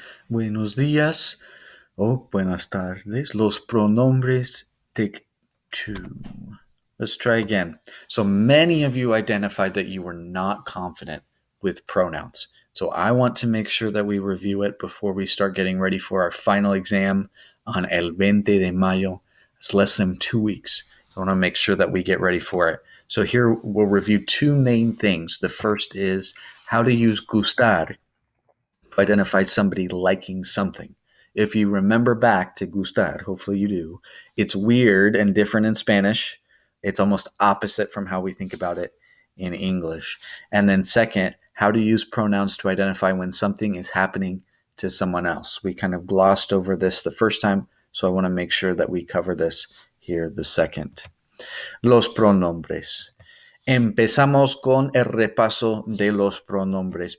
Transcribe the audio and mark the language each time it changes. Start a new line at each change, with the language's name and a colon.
Spanish: Buenos días o buenas tardes. Los pronombres
English: take two. Let's try again. So many of you identified that you were not confident with pronouns. So I want to make sure that we review it before we start getting ready for our final exam on
Spanish: El 20 de Mayo.
English: It's less than 2 weeks. I want to make sure that we get ready for it. So here we'll review two main things. The first is how to use gustar to identify somebody liking something. If you remember back to gustar, hopefully you do, it's weird and different in Spanish. It's almost opposite from how we think about it in English. And then, second, how to use pronouns to identify when something is happening to someone else. We kind of glossed over this the first time, so I want to make sure that we cover this here the second.
Spanish: Los pronombres. Empezamos con el repaso de los pronombres.